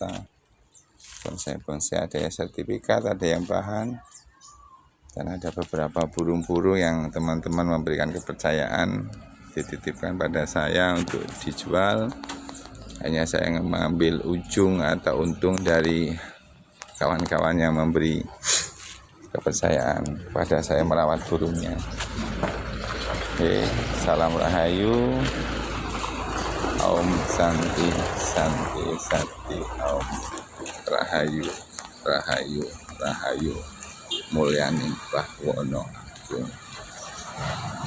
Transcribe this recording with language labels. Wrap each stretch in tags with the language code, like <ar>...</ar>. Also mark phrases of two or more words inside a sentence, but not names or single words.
<id>Bonsai-bonsai ada yang sertifikat, ada yang bahan, dan ada beberapa burung-burung yang teman-teman memberikan kepercayaan, dititipkan pada saya untuk dijual. Hanya saya mengambil ujung atau untung dari kawan-kawan yang memberi kepercayaan pada saya merawat burungnya. Oke, salam Rahayu.</id> <sa>Om Santi Santi Santi Om</sa> <jv>Rahayu Rahayu Rahayu Mulyani Bahwono Agung.</jv>